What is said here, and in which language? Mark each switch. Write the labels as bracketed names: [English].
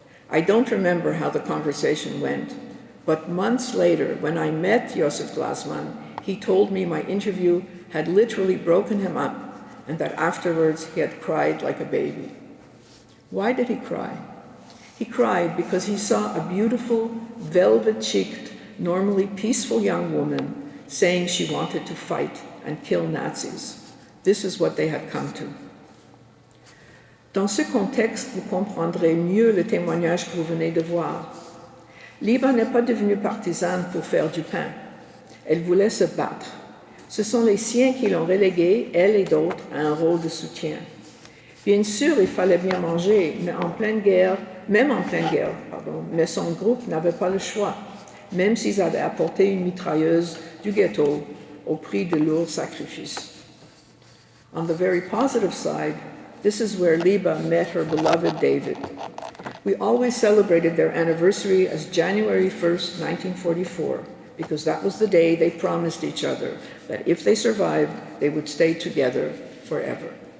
[English] I don't remember how the conversation went, but months later, when I met Yosef Glasman, he told me my interview had literally broken him up and that afterwards he had cried like a baby. Why did he cry? He cried because he saw a beautiful, velvet-cheeked, normally peaceful young woman saying she wanted to fight and kill Nazis. This is what they had come to. [French] Dans ce contexte, vous comprendrez mieux le témoignage que vous venez de voir. Liba n'est pas devenue partisane pour faire du pain. Elle voulait se battre. Ce sont les siens qui l'ont reléguée, elle et d'autres, à un rôle de soutien. Bien sûr, il fallait bien manger, mais en pleine guerre, mais son groupe n'avait pas le choix, même s'ils avaient apporté une mitrailleuse du ghetto au prix de lourds sacrifices. [English] On the very positive side, this is where Liba met her beloved David. We always celebrated their anniversary as January 1st, 1944, because that was the day they promised each other that if they survived, they would stay together forever.